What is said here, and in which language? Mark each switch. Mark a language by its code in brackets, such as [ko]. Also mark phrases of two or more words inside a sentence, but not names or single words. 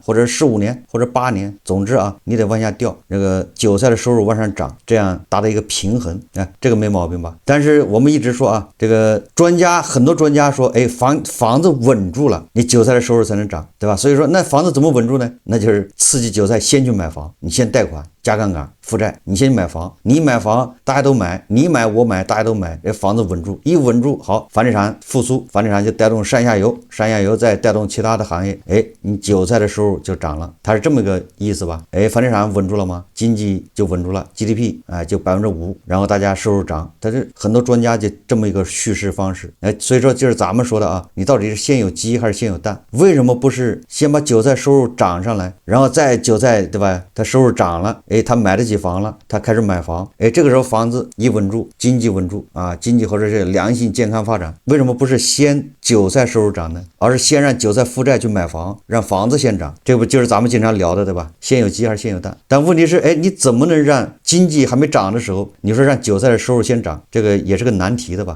[zh] 或者15年，或者8年，總之啊，你得往下掉，這個韭菜的收入往上漲，這樣達到一個平衡啊，這個沒毛病吧？但是我們一直說啊，這個很多專家說，房子穩住了，你韭菜的收入才能漲，對吧？所以說那房子怎麼穩住呢？那就是刺激韭菜先去買房，你先貸款， 加槓桿負債，你先去买房，你買房大家都买，你买我买大家都買，这房子穩住，一穩住好，房地产复苏，房地产就带动上下游，上下游再带动其他的行业，你韭菜的收入就涨了，它是这么个意思吧？房地产稳住了吗？经濟就穩住了 ，GDP 就5%，然後大家收入漲，但是很多專家就這麼一個敘事方式，所以說就是咱們說的啊，你到底是先有雞還是先有蛋？為什麼不是先把韭菜收入漲上來，然後再韭菜對吧？他收入漲了，他買得起房了，他開始買房，這個時候房子一穩住，經濟穩住啊，經濟或者是良性健康發展，為什麼不是先韭菜收入漲呢？而是先讓韭菜負債去買房，讓房子先漲，這不就是咱們經常聊的對吧？先有雞還是先有蛋？但問題是，你怎麼能讓經濟還沒漲的時候，你說讓韭菜的收入先漲，這個也是個難題的吧？